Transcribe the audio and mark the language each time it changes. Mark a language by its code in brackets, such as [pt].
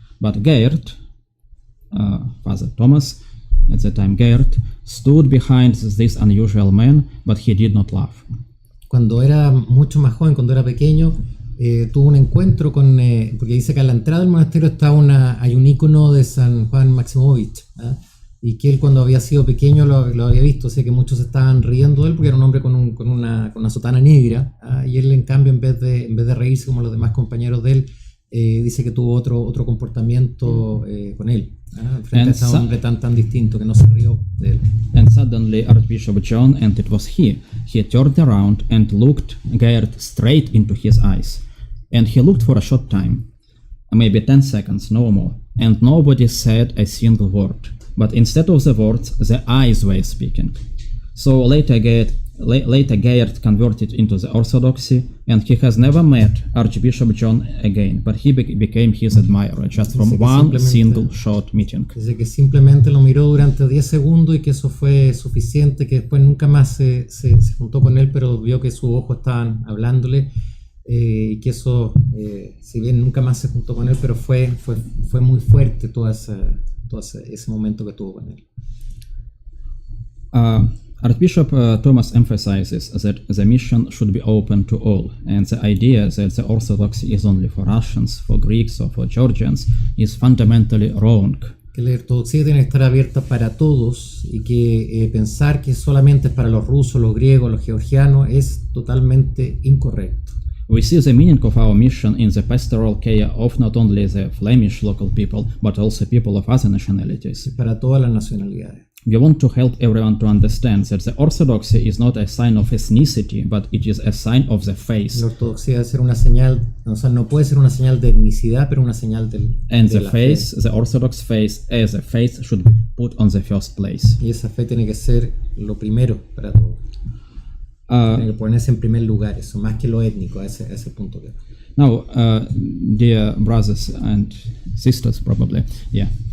[en] But Gerd, Father Thomas, at the time Gerd, stood behind this unusual man, but he did not laugh. [es] Cuando era mucho más joven, cuando era pequeño, tuvo un encuentro con, porque dice que a la entrada del monasterio está hay un icono de San Juan Maximovich, y que él cuando había sido pequeño lo había visto, o sea que muchos estaban riendo de él porque era un hombre con una sotana negra, y él en cambio en vez de reírse como los demás compañeros de él, dice que tuvo otro comportamiento con él, frente a ese hombre tan distinto que no se rió de él. [en] And suddenly Archbishop John, and it was he turned around and looked Gerd straight into his eyes. And he looked for a short time, maybe 10 seconds, no more, and nobody said a single word. But instead of the words, the eyes were speaking. So later Gerd converted into the Orthodoxy, and he has never met Archbishop John again, but he became his admirer just from one single short meeting. [es] Dice que simplemente lo miró durante 10 segundos y que eso fue suficiente, que después nunca más se juntó con él, pero vio que sus ojos estaban hablándole, y que eso, si bien nunca más se juntó con él, pero fue muy fuerte todo ese momento que tuvo con él. [en] Archbishop Thomas emphasizes that the mission should be open to all, and the idea that the Orthodoxy is only for Russians, for Greeks or for Georgians is fundamentally wrong. [es] Que la ortodoxia tiene que estar abierta para todos, y que pensar que solamente es para los rusos, los griegos, los georgianos es totalmente incorrecto. [en] We see the meaning of our mission in the pastoral care of not only the Flemish local people, but also people of other nationalities. [es] Para todas las nacionalidades. [en] We want to help everyone to understand that the Orthodoxy is not a sign of ethnicity, but it is a sign of the faith. [es] La ortodoxia debe ser una señal, o sea, no puede ser una señal de etnicidad, pero una señal [en] And [es] de [en] the [es] la [en] faith, [es] fe. [en] the Orthodox faith, as a faith, should be put on the first place. [es] Y esa fe tiene que ser lo primero para todos. Tiene que ponerse en primer lugar, eso, más que lo étnico, a ese punto. [en] Now, dear brothers and sisters, probably, yeah.